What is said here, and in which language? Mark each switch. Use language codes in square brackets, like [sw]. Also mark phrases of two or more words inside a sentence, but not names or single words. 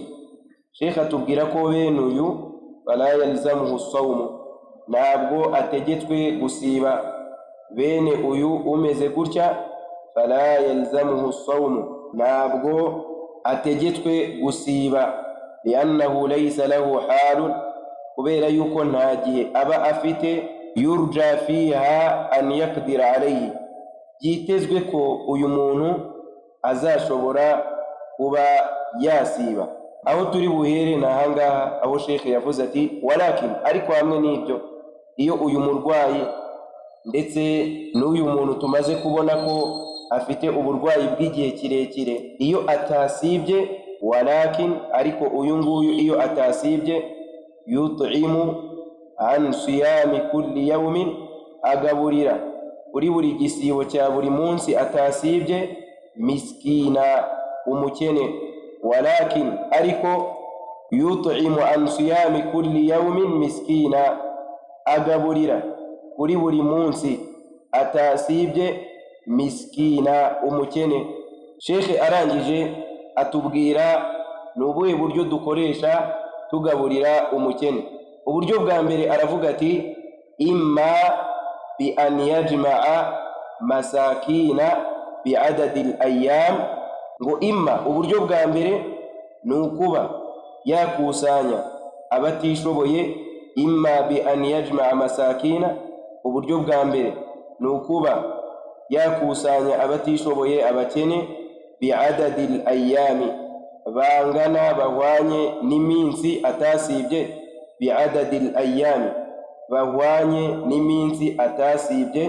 [rw] Sheikh atubwira ko bene uyu [ar] فلا يلزمه صوم, [rw] ntabwo ategetswe gusiba. Bene uyu umeze gutya, [ar] فلا يلزمه صوم, [rw] ntabwo ategetswe gusiba. [ar] لأنه ليس له حال, [rw] kubera yuko nta gihe aba afite, [ar] يرجى فيها أن يقدر عليه, [rw] byitezwe ko uyu muntu azashobora kuba yasiba. Aho turi buhere na hangaha, aho Sheikh yavuze ati: walakin, ariko hamwe n'ibyo, iyo uyu murwayi ndetse n'uyu muntu tumaze kubona ko afite uburwayi bw'igihe kirekire, iyo atasibye, walakin, ariko uyu nguyu iyo atasibye, [ar] يطعم عن صيام كل يوم, [rw] agaburira kuri buri gisibo cya buri munsi atasibye, miskina, umukene. Walakin, ariko, [ar] يطعم عن صيام كل يوم مسكينا, [rw] agaburira kuri buri munsi atasibye, miskina, umukene. Sheikh arangije atubwira n'ubuhe buryo dukoresha tugaburira umukene. Uburyo bwa mbere aravuga ati: [ar] إما بأن يجمع مساكين بعدد الأيام, [rw] ngo imma, uburyo bwa mbere ni ukuba yakusanya abatishoboye. [ar] إما بأن يجمع مساكين, [rw] uburyo bwa mbere ni ukuba yakusanya abatishoboye, abakene, [ar] بعدد الأيام, [rw] bangana bahwanye n'iminsi atasibye, [ar] بعدد الأيام, [rw] bahwanye n'iminsi atasibye.